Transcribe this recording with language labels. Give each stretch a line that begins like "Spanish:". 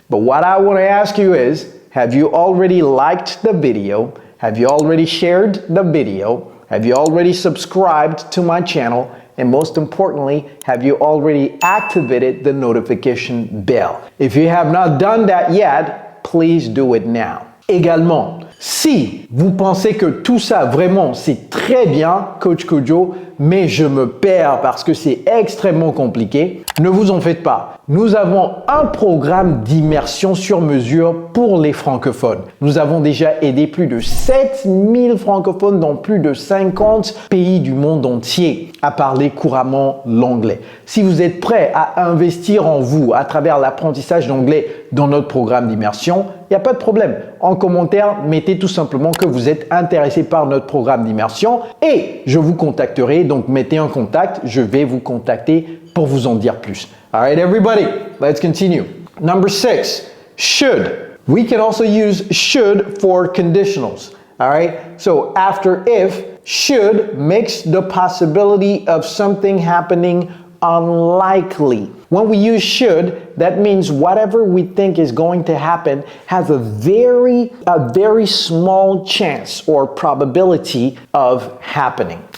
English: But what I want to ask you is, have you already liked the video? Have you already shared the video? Have you already subscribed to my channel? And most importantly, have you already activated the notification bell? If you have not done that yet, please do it now.
French: Également, si vous pensez que tout ça vraiment c'est très bien, Coach Kojo, mais je me perds parce que c'est extrêmement compliqué, ne vous en faites pas. Nous avons un programme d'immersion sur mesure pour les francophones. Nous avons déjà aidé plus de 7000 francophones dans plus de 50 pays du monde entier à parler couramment l'anglais. Si vous êtes prêt à investir en vous à travers l'apprentissage d'anglais dans notre programme d'immersion, il n'y a pas de problème. En commentaire, mettez tout simplement que vous êtes intéressé par notre programme d'immersion et je vous contacterai. Donc, mettez un contact, je vais vous contacter pour vous en dire plus.
English: All right, everybody, let's continue. Number 6, should. We can also use should for conditionals. All right, so after if, should makes the possibility of something happening unlikely. When we use should, that means whatever we think is going to happen has a very small chance or probability of happening.